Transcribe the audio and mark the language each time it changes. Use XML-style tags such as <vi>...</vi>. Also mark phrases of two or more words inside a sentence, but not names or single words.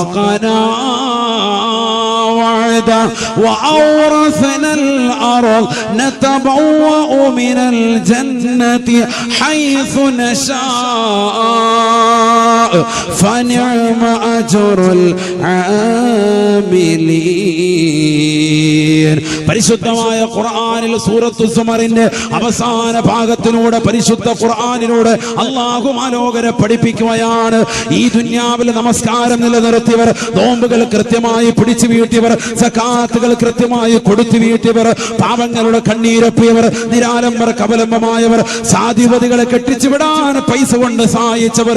<ar>صدقنا وعدا وأورثنا الأرض نتبوأ من الجنة حيث نشاء فنعم أجر العاملين.</ar> <ml>പരിശുദ്ധമായ ഖുർആനിൽ സൂറത്തു സുമറിന്റെ അവസാന ഭാഗത്തിലൂടെ പരിശുദ്ധ ഖുർആനിലൂടെ അല്ലാഹു മനോഹര പഠിപ്പിക്കുകയാണ്. ഈ ദുനിയാവിൽ നമസ്കാരം നിലനിർത്തിയവർ, നോമ്പുകൾ കൃത്യമായി പിടിച്ചു വീട്ടിയവർ, സകാത്തുകൾ കൃത്യമായി കൊടുത്തു വീട്ടിയവർ, പാവങ്ങളുടെ കണ്ണീരൊപ്പിയവർ, നിരാലംബർ കവലംബമായവർ, സാധിപതികളെ കെട്ടിച്ചുവിടാൻ പൈസ കൊണ്ട് സഹായിച്ചവർ,</ml>